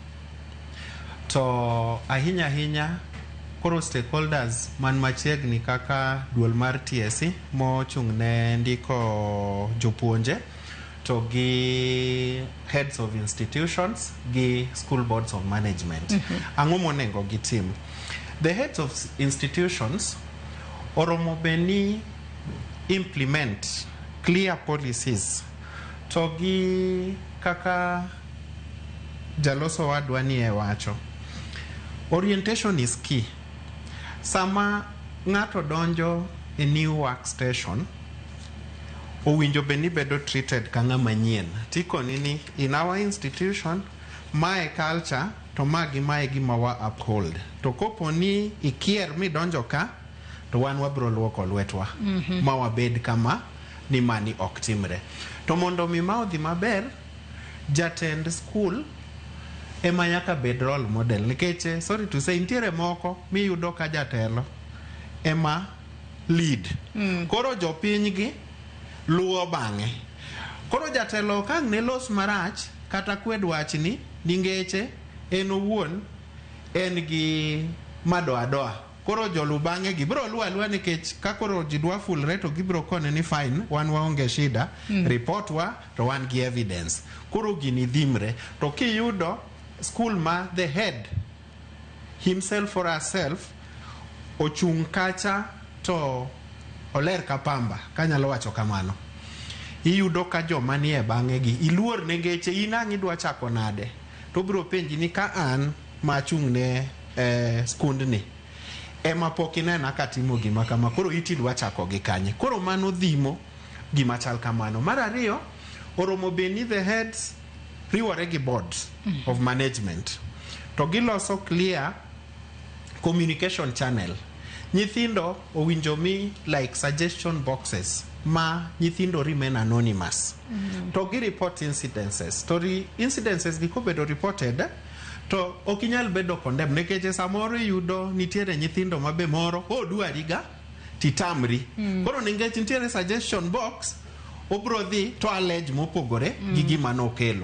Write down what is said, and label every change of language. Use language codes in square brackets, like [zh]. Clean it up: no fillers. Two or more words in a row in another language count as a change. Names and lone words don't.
[luo] To ahinya koro stakeholders man machiegni kaka duol mar TSC mochung' ne ndiko jopunje to gi [en] heads of institutions [luo] gi [en] school boards of management. [luo] Ang'o monego gitim? [en] The heads of institutions [luo] oromo beni [en] implement clear policies [luo] to gi kaka jaloso wadwa ni e wacho. [en] Orientation is key. [luo] Sama ng'ato donjo e [en] new workstation, [luo] owinjo beni bedo treated ka ng'ama manyien. Tikoni ni [en] in our institution, [luo] mae culture to magi mae gima wa uphold. To kopo ni ikier mi donjo ka, to wan wabro luoko lwetwa. Ma wabed kama ni mani ok timre. To mondo mi ma odhi maber, jatend school ema nyaka bed [en] role model. [luo] Nikech, [en] sorry to say, [luo] ntiere moko mi yudo ka jatelo ema lead. Koro jopiny gi luwo bang'e. Koro jatelo kang' ne los marach kata kwed wachni ningeche en owuon en gi madoa. Koro jolu bang'e gi bro luwa nikech ka koro jidwa fulre to gibro kone ni fine, wan waonge shida, report wa to wan gi evidence. Koro gini dhimre. To kiyudo school ma [en] the head himself or herself [luo] ochung' kacha to oler ka pamba, kanyalo wacho kamano, iyudo ka joma ni e bang'e gi iluor nengeche inang' idwa chako nade, to bro penji ni ka an machung' ne skundni ema pok inena katimo gima kama, koro iti dwa chako gi kanye. Koro mano dhimo gima chal kamano. Mar ariyo, oromo beni [en] the heads [luo] riwore gi [en] board of management [luo] to giloso [en] clear communication channel. [luo] Nyithindo owinjo mi [en] like suggestion boxes [luo] ma nyithindo [en] remain anonymous. [luo] To gi [en] report incidences. [luo] To incidences gi kobedo reported to okinyal bedo condemn nekech samoro yudo nitiere nyithindo mabe moro dwariga titamri. Koro nikech nitiere [en] suggestion box [luo] obro dhi to allege mopogore gi gima nokelo.